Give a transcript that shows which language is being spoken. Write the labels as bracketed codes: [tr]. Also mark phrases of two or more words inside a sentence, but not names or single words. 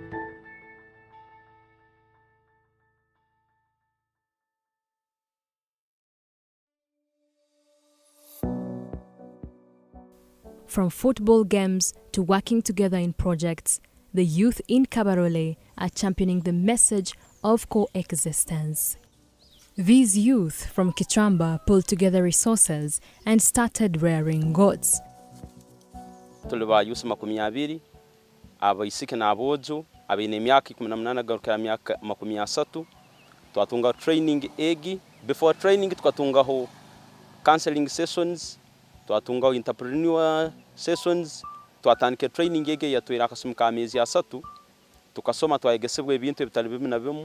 [en] From football games to working together in projects, the youth in Kabarole are championing the message of coexistence. These youth from Kichamba pulled together resources and started rearing goats. [ttj] Tuli ba yusi 20 abaisiki na abojo abine myaka 18 garukira myaka 30 twatunga training egi. [en] Before training [ttj] twatunga ho [en] counseling sessions, [ttj] twatunga ho [en] entrepreneur sessions, [ttj] twatandike training egi yatwira akasumuka amezi 3 tukasoma twayegesebwe ebintu ebitali bimu na bimu.